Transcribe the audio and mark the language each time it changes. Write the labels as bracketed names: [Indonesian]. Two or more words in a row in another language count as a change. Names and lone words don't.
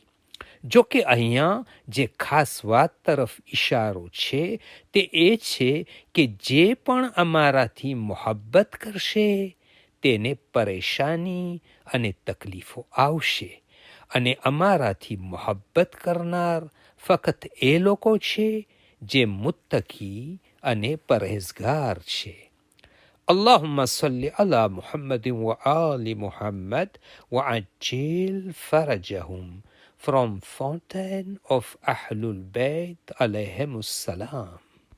[Gujarati] જો કે અહીંયા જે ખાસ વાત તરફ ઇશારો છે તે એ છે કે જે પણ અમારાથી મોહબ્બત કરશે તેને પરેશાની અને તકલીફો આવશે, અને અમારાથી મોહબ્બત કરનાર ફક્ત એ લોકો છે જે મુત્તકી અને પરહેઝગાર છે. [Arabic] اللهم صل على محمد وآل محمد وعجل فرجهم. [English] From Fountain of Ahlul Bayt alayhim salam.